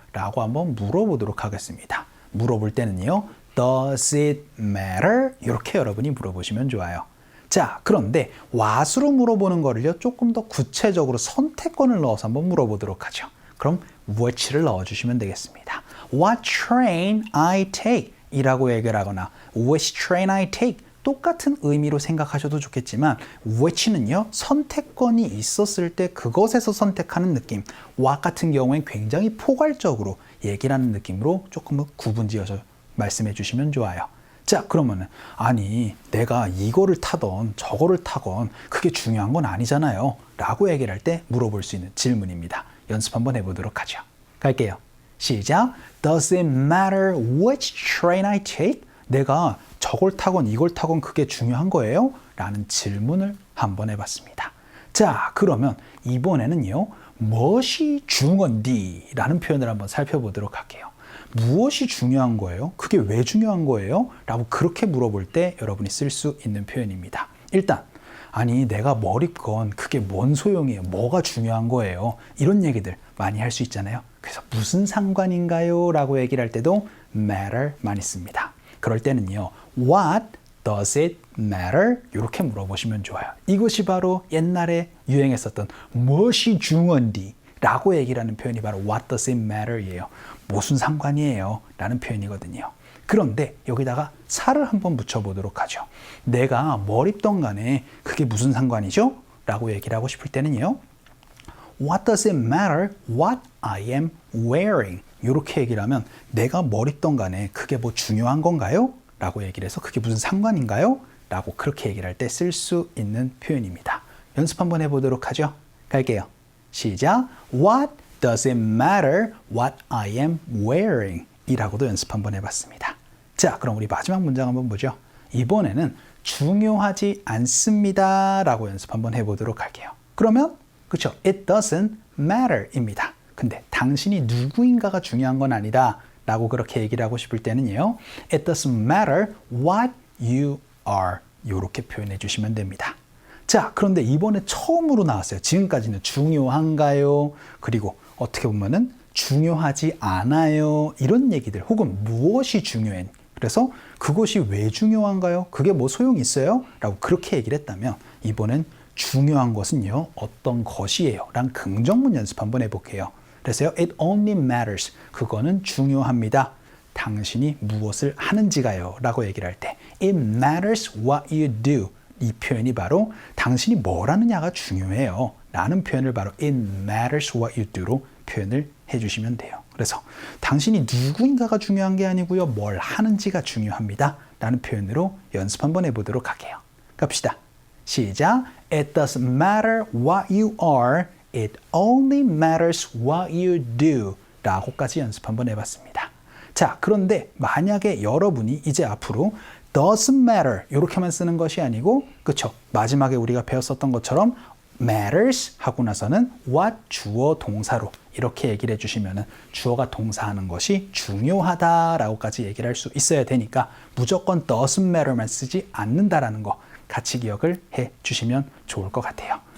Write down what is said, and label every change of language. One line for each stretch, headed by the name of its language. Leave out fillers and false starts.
Korean: 라고 한번 물어보도록 하겠습니다. 물어볼 때는요.
English: Does it matter?
Korean: 이렇게 여러분이 물어보시면 좋아요. 자, 그런데 what으로 물어보는 거를요. 조금 더 구체적으로 선택권을 넣어서 한번 물어보도록 하죠. 그럼 which를 넣어주시면 되겠습니다.
English: What train I take?
Korean: 이라고 얘기를 하거나
English: which train I take?
Korean: 똑같은 의미로 생각하셔도 좋겠지만 which는요. 선택권이 있었을 때 그것에서 선택하는 느낌. what 같은 경우엔 굉장히 포괄적으로 얘기를 하는 느낌으로 조금 구분지어서 말씀해 주시면 좋아요. 자, 그러면은 아니 내가 이거를 타던 저거를 타건 그게 중요한 건 아니잖아요 라고 얘기를 할 때 물어볼 수 있는 질문입니다. 연습 한번 해보도록 하죠. 갈게요. 시작.
English: Does it matter which train I take?
Korean: 내가 저걸 타건 이걸 타건 그게 중요한 거예요? 라는 질문을 한번 해봤습니다. 자, 그러면 이번에는요. 무엇이 중요한디? 라는 표현을 한번 살펴보도록 할게요. 무엇이 중요한 거예요? 그게 왜 중요한 거예요? 라고 그렇게 물어볼 때 여러분이 쓸 수 있는 표현입니다. 일단 아니 내가 뭘 입건 그게 뭔 소용이에요? 뭐가 중요한 거예요? 이런 얘기들 많이 할 수 있잖아요. 그래서 무슨 상관인가요? 라고 얘기를 할 때도 matter 많이 씁니다. 그럴 때는요.
English: What does it matter?
Korean: 이렇게 물어보시면 좋아요. 이것이 바로 옛날에 유행했었던 무엇이 중요한디? 라고 얘기를 하는 표현이 바로
English: What does it matter?
Korean: 이에요. 무슨 상관이에요? 라는 표현이거든요. 그런데 여기다가 살을 한번 붙여보도록 하죠. 내가 뭘 입던 간에 그게 무슨 상관이죠? 라고 얘기를 하고 싶을 때는요.
English: What does it matter what I am wearing?
Korean: 이렇게 얘기를 하면 내가 뭘 입던 간에 그게 뭐 중요한 건가요? 라고 얘기를 해서 그게 무슨 상관인가요? 라고 그렇게 얘기를 할 때 쓸 수 있는 표현입니다. 연습 한번 해보도록 하죠. 갈게요. 시작.
English: What does it matter what I am wearing?
Korean: 이라고도 연습 한번 해봤습니다. 자, 그럼 우리 마지막 문장 한번 보죠. 이번에는 중요하지 않습니다 라고 연습 한번 해보도록 할게요. 그러면 그렇죠.
English: It doesn't matter
Korean: 입니다. 근데 당신이 누구인가가 중요한 건 아니다 라고 그렇게 얘기를 하고 싶을 때는요.
English: It doesn't matter what you are
Korean: 이렇게 표현해 주시면 됩니다. 자, 그런데 이번에 처음으로 나왔어요. 지금까지는 중요한가요? 그리고 어떻게 보면은 중요하지 않아요. 이런 얘기들 혹은 무엇이 중요해? 그래서 그것이 왜 중요한가요? 그게 뭐 소용이 있어요? 라고 그렇게 얘기를 했다면 이번엔 중요한 것은요. 어떤 것이에요? 랑 긍정문 연습 한번 해볼게요. 그래서요.
English: It only matters.
Korean: 그거는 중요합니다. 당신이 무엇을 하는지가요. 라고 얘기를 할 때
English: It matters what you do.
Korean: 이 표현이 바로 당신이 뭘 하느냐가 중요해요. 라는 표현을 바로
English: It matters what you do
Korean: 로 표현을 해주시면 돼요. 그래서 당신이 누구인가가 중요한 게 아니고요. 뭘 하는지가 중요합니다. 라는 표현으로 연습 한번 해보도록 할게요. 갑시다. 시작.
English: It doesn't matter what you are. It only matters what you do.
Korean: 라고까지 연습 한번 해봤습니다. 자, 그런데 만약에 여러분이 이제 앞으로 doesn't matter 이렇게만 쓰는 것이 아니고 그쵸? 마지막에 우리가 배웠었던 것처럼 matters 하고 나서는 what 주어 동사로 이렇게 얘기를 해주시면은 주어가 동사하는 것이 중요하다라고까지 얘기를 할 수 있어야 되니까 무조건 doesn't matter만 쓰지 않는다라는 거 같이 기억을 해 주시면 좋을 것 같아요.